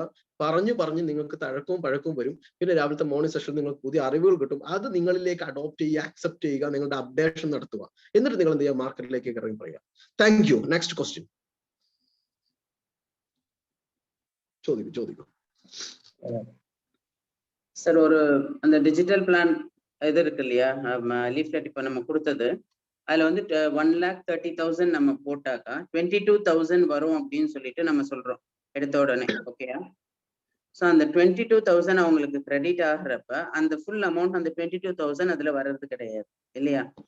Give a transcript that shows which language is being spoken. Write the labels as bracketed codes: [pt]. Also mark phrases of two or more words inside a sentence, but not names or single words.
[ml] പറഞ്ഞു നിങ്ങൾക്ക് തഴക്കവും പഴക്കവും വരും. പിന്നെ രാവിലത്തെ [en] morning session [ml] നിങ്ങൾക്ക് പുതിയ അറിവുകൾ കിട്ടും. അത് നിങ്ങളിലേക്ക് അഡോപ്റ്റ് ചെയ്യുക, അക്സെപ്റ്റ് ചെയ്യുക, നിങ്ങളുടെ അപ്ഡേഷൻ നടത്തുക. എന്നിട്ട് നിങ്ങൾ എന്ത് ചെയ്യുക? മാർക്കറ്റിലേക്ക് ഇറങ്ങി പറയുക. [en] thank you. next question [ml] ചോദിക്കൂ. [ta] சார், ஒரு அந்த [en] digital plan [ta] இது இருக்கு இல்லையா, லீஃப்லெட் இப்போ நம்ம கொடுத்தது, அதுல வந்து 1,30,000 நம்ம போட்டாக்கா 22,000 வரும் அப்படின்னு சொல்லிட்டு நம்ம சொல்றோம் எடுத்த உடனே. ஓகேயா? ஸோ அந்த 22,000 அவங்களுக்கு கிரெடிட் ஆகுறப்ப அந்த [en] full amount [ta] அந்த 22,000 அதுல வர்றது கிடையாது இல்லையா?